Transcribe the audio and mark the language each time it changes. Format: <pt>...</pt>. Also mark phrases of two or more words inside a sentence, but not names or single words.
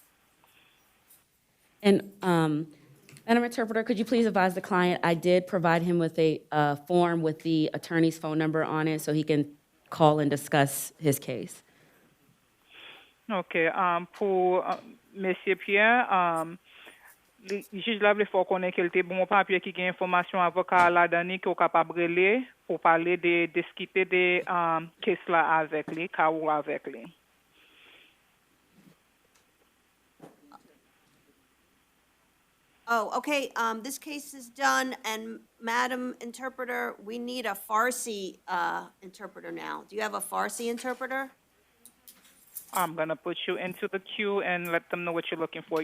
<en>And Madam Interpreter, could you please advise the client, I did provide him with a form with the attorney's phone number on it so he can call and discuss his case.</en> <ht>Ok, pou Monsieur Pierre, juge la vle fò konen ke lte bon papye ki gen informasyon avokat la dani ki ou kapab rele pou pale de diskite de kes la avek li, ka ou avek li.</ht> <en>Oh, okay, this case is done, and Madam Interpreter, we need a Farsi interpreter now. Do you have a Farsi interpreter? I'm going to put you into the queue and let them know what you're looking for.</en>